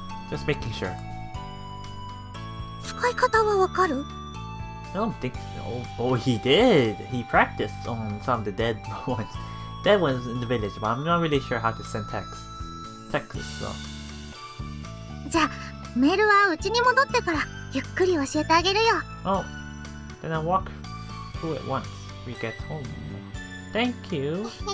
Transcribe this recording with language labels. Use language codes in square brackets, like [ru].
[en] Just making sure. [ja] 使い方はわかる？ [en] I don't think so. Oh, he did. He practiced on some of the dead ones. Dead ones in the village, but I'm not really sure how to send text. Text so. [ja] じゃあ、メールはうちに戻ってからゆっくり教えてあげるよ。 [en] Oh, then I'll walk through it once we get home. Thank you.